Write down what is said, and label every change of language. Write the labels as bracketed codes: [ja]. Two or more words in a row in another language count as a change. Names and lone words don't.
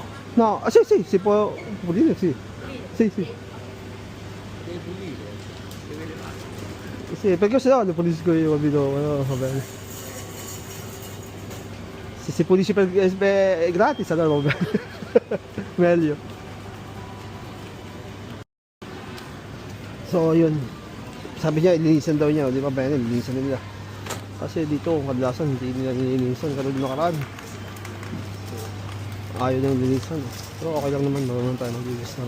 [it] No, sì, si può pulire, sì. Sì. Sì, perché se no lo pulisco io, capito? No, va bene. Se si pulisce è gratis, allora va bene. Meglio. [tl] So, yun. Sabi niya, ilinisan daw niya. Di ba bene, ilinisan nila. Kasi dito, kadalasan, hindi nila nilinisan. Pero di nakaraan. Ayaw nang linisan. Pero okay lang naman, marunong tayo maglinis ng